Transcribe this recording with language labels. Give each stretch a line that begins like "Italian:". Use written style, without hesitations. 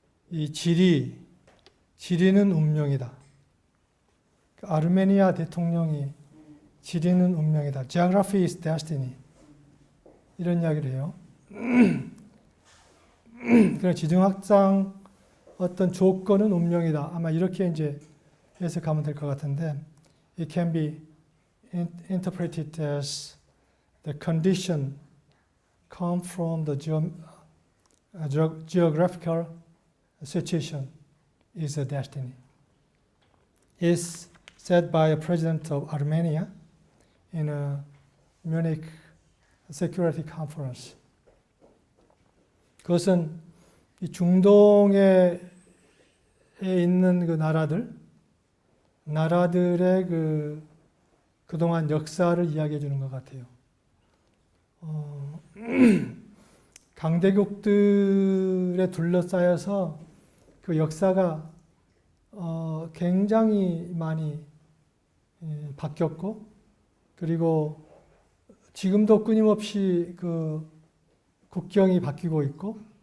Korean: 이 지리는 운명이다. 아르메니아 대통령이 지리는 운명이다.
English: Geography is destiny.
Korean: 이런 이야기를 해요. 그런 지정학상 어떤 조건은 운명이다. 아마 이렇게 이제 해석하면 될 것 같은데,
English: it can be interpreted as the condition come from the geographical situation is a destiny. Is said by a president of Armenia in a Munich Security Conference.
Korean: 그것은 이 중동에 있는 그 나라들의 그동안 역사를 이야기해 주는 것 같아요. 강대국들에 둘러싸여서 그 역사가 굉장히 많이 바뀌었고, 그리고 지금도 끊임없이 그 국경이 바뀌고 있고,